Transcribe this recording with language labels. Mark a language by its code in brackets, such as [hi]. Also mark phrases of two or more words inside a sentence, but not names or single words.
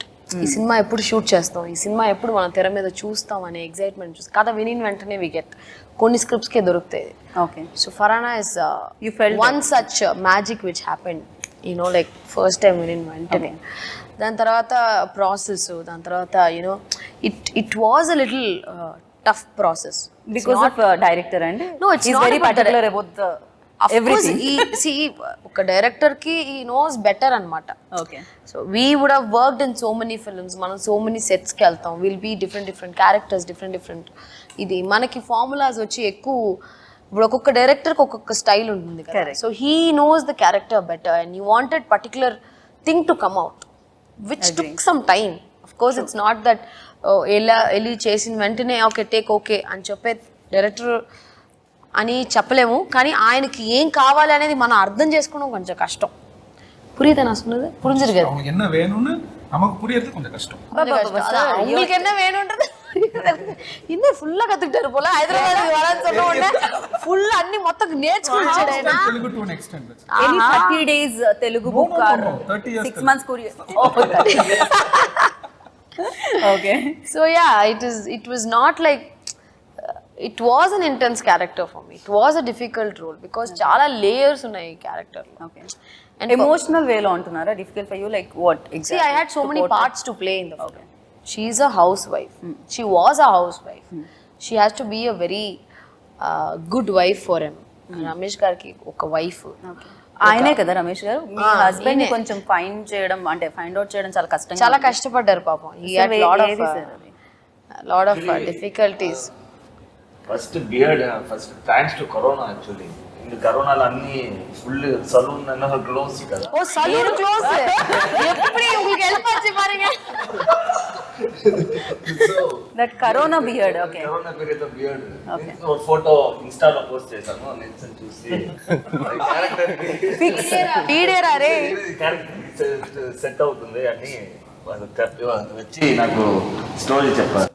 [te] ఈ సినిమా ఎప్పుడు షూట్ చేస్తాం, ఈ సినిమా ఎప్పుడు మనం తెర మీద చూస్తాం అనే ఎగ్జైట్మెంట్ చూసి కథ వినిన వెంటనే [en] we get. [te] కొన్ని స్క్రిప్ట్స్కే దొరుకుతాయి. ఓకే. [en] so Farhana is one such magic which happened, you know like first time [te] వినిన వెంటనే. దాని తర్వాత ప్రాసెస్, దాని తర్వాత [en] you know it was a little tough process because of director and no it's he's not very particular about the everything. See [te] ఒక డైరెక్టర్ కి [en] he knows better anamata. Okay. So we would have worked in so many films, manam so many sets [te] కి వెల్తాం, [en] will be different characters, different [te] ఇది మనకి [en] formulas [te] వచ్చి ఎక్కు ఇప్పుడు ఒక్కొక్క డైరెక్టర్కి ఒక్కొక్క స్టైల్ ఉంటుంది కదా. [en] so he knows the character better and you wanted particular thing to come out which took some time. of course it's not that [te] వెళ్ళి చేసిన వెంటనే [en] okay take okay [te] అని చెప్పే డైరెక్టర్ అని చెప్పలేము. కానీ ఆయనకి ఏం కావాలి అనేది మనం అర్థం చేసుకోవడం కొంచెం కష్టం. [ta] புரியுதா நான் சொன்னது? புரிஞ்சிருக்காது. அவங்க என்ன வேணும்னு நமக்கு புரியறது கொஞ்சம் கஷ்டம். உங்களுக்கு என்ன வேணும்ன்றது இன்னும் ஃபுல்லா கத்துக்கிட்டாரு போல. [te] హైదరాబాద్ [ta] வரான்னு சொன்ன உடனே [te] ఫుల్ అన్ని మొత్తం నేర్చుకుంటాడు ఆయన. [en] Telugu to an extent. Any 30 days Telugu book or 6 months Korean? Okay. So yeah, it was not like it was an intense character for me. It was a difficult role because [te] చాలా లేయర్స్ ఉన్నాయి క్యారెక్టర్ లో. [en] Okay. And emotional way [te] లో అంటున్నారా [en] difficult for you, like what exactly? See, I had so many parts to play in the film. She is a housewife. She was a housewife. She has to be a very good wife for him. [te] రమేష్ గారికి ఒక వైఫ్. ఆయనే కదా రమేష్ గారు, మీ హస్బెండ్ ని కొంచెం ఫైండ్ చేయడం అంటే [en] find out [te] చేయడం చాలా కష్టం, చాలా కష్టపడ్డారు పాపం. [en] he had lot of difficulties. first beard first thanks to Corona actually. [te] இந்த కరోనాలో అన్ని [en] full saloon [te] అన్న క్లోజ్ కదా. [ta] ఓ [en] saloon close [ta] எப்படி உங்களுக்கு ஹெல்ப் ஆச்சு பாருங்க. [en] that Corona beard. okay, [te] కరోనా పీరియడ్ లో బియర్డ్ ఒక ఫోటో ఇన్స్టాలో పోస్ట్ చేశాను, నేను చూసి క్యారెక్టర్ వీడియోరా రే క్యారెక్టర్ సెట్ అవుతుంది అని వచ్చి నాకు స్టోరీ చెప్పారు.